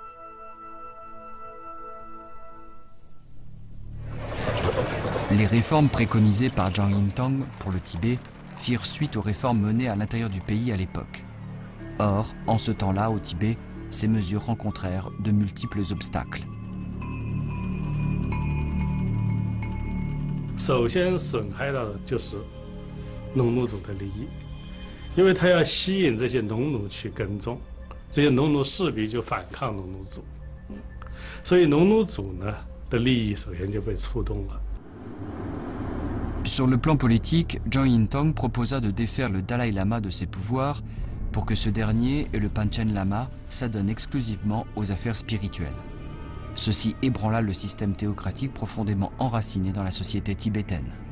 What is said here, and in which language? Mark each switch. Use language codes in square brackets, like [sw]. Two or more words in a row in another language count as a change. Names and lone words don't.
[fr] Les réformes préconisées par Zhang Yintang pour le Tibet firent suite aux réformes menées à l'intérieur du pays à l'époque. Or, en ce temps-là, au Tibet, ces mesures rencontrèrent de multiples obstacles. [zh] 首先损害到的就是农奴族的利益，因为他要吸引这些农奴去耕种，这些农奴势必就反抗农奴族，所以农奴族呢的利益首先就被触动了。 [fr] Sur le plan politique, Zhang Yintang proposa de défaire le Dalai Lama de ses pouvoirs pour que ce dernier et le Panchen Lama s'adonnent exclusivement aux affaires spirituelles. Ceci ébranla le système théocratique profondément enraciné dans la société tibétaine.